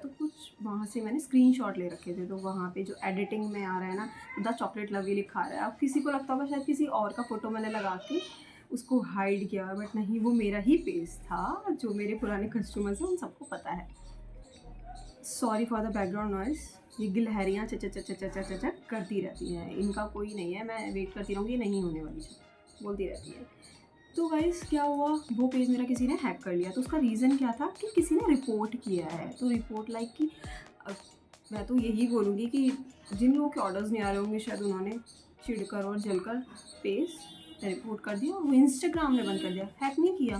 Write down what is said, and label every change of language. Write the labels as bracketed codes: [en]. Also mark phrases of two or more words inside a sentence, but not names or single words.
[hi] तो कुछ वहाँ से मैंने स्क्रीनशॉट ले रखे थे। तो वहाँ पे जो एडिटिंग में आ रहा है ना, द चॉकलेट लव ये लिखा आ रहा है, अब किसी को लगता होगा शायद किसी और का फ़ोटो मैंने लगा के उसको हाइड किया, बट नहीं, वो मेरा ही पेज था। जो मेरे पुराने कस्टमर्स हैं उन सबको पता है। [en] sorry for the background noise, [hi] ये गिलहरियाँ चच चच चच चच चच चच करती रहती हैं, इनका कोई नहीं है, मैं वेट करती रहूँगी, नहीं होने वाली बोलती रहती है। तो गाइस क्या हुआ, वो पेज मेरा किसी ने हैक कर लिया। तो उसका रीज़न क्या था कि किसी ने रिपोर्ट किया है। तो रिपोर्ट लाइक कि मैं तो यही बोलूँगी कि जिन लोगों के ऑर्डर्स नहीं आ रहे होंगे, शायद उन्होंने चिढ़कर और जलकर पेज रिपोर्ट कर दिया और वो इंस्टाग्राम ने बंद कर दिया, हैक नहीं किया।